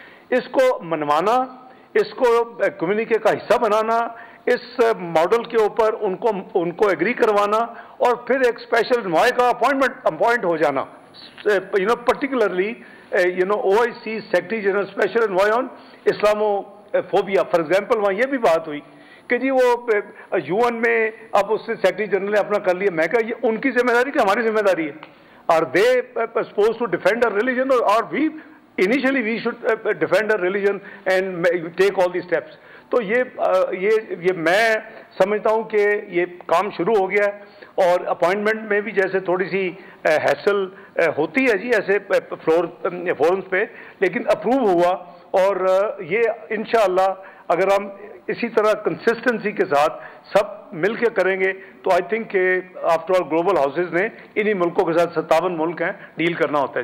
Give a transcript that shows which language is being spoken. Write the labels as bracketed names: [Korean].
[Urdu] اس کو منوانا, اس کو کمیونٹی کا حصہ بنانا, اس ماڈل کے اوپر ان کو ایگری کروانا, اور پھر ایک اسپیشل انوائے کا اپوائنٹ ہو جانا, particularly OIC secretary general special envoy آن اسلامو فوبیا. فار ایگزامپل وہاں یہ بھی بات ہوئی کہ جی وہ UN میں اب اس سے سیکرٹری جنرل نے اپنا کر لیا. میں کہا یہ ان کی ذمہ داری کہ ہماری ذمہ داری ہے. [English] Are they supposed to defend our religion or we should defend our religion and take all these steps. [Urdu] تو یہ میں سمجھتا ہوں کہ یہ کام شروع ہو گیا ہے, اور اپوائنٹمنٹ میں بھی جیسے تھوڑی سی ہیسل ہوتی ہے جی ایسے فورمز پہ, لیکن اپروو ہوا, اور یہ انشاءاللہ اگر ہم اسی طرح کنسسٹنسی کے ساتھ سب مل کے کریں گے تو آئی تھنک کہ آفٹر آل گلوبل ہاؤسز نے انہی ملکوں کے ساتھ 57 ملک ہیں ڈیل کرنا ہوتا ہے.